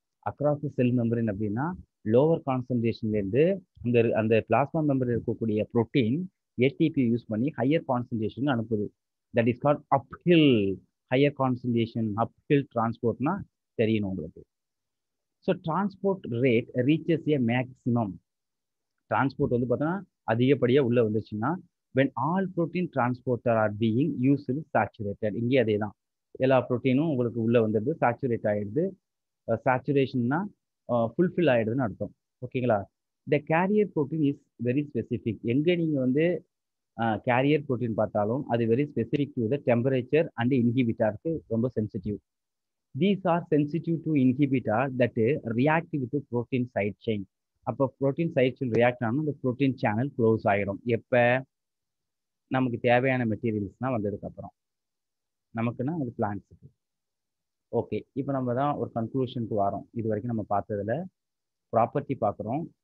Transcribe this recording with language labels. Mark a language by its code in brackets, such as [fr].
[en] across the cell membrane [ta] அப்படின்னா lower கான்சன்ட்ரேஷன்லேருந்து அந்த அந்த பிளாஸ்மா மெம்பரில் இருக்கக்கூடிய ப்ரோட்டீன் ஏடிபி யூஸ் பண்ணி higher concentration அனுப்புது. [en] That is called uphill. [ta] Higher concentration அப்ஹில் டிரான்ஸ்போர்ட்னா தெரியணும் உங்களுக்கு. [en] So transport rate reaches a maximum. [ta] டிரான்ஸ்போர்ட் வந்து பார்த்தோன்னா அதிகப்படியாக உள்ளே வந்துச்சுன்னா [en] when all protein transporter are being used saturated. [ta] இங்கே அதே தான், எல்லா ப்ரோட்டீனும் உங்களுக்கு உள்ளே வந்துடுது, சேச்சுரேட் ஆகிடுது. சேச்சுரேஷன்னா ஃபுல்ஃபில் ஆகிடுதுன்னு அர்த்தம். ஓகேங்களா, [en] The carrier protein is very specific. [ta] எங்கே நீங்கள் வந்து கேரியர் ப்ரோட்டீன் பார்த்தாலும் அது [en] very specific to the temperature and [ta] இன்ஹிபிட்டாருக்கு ரொம்ப sensitive. [en] These are sensitive to inhibitor that react with the protein side chain. [ta] அப்போ ப்ரோட்டீன் சைட் செயின் ரியாக்ட் ஆனால் அந்த ப்ரோட்டீன் சேனல் க்ளோஸ் ஆகிடும். எப்போ நமக்கு தேவையான மெட்டீரியல்ஸ்னால் வந்ததுக்கப்புறம், நமக்குன்னா அது பிளான்ட்ஸுக்கு. ஓகே, இப்போ நம்ம தான் ஒரு கன்க்ளூஷனுக்கு வரோம். இது வரைக்கும் நம்ம பார்த்ததில் ப்ராப்பர்ட்டி பார்க்குறோம்.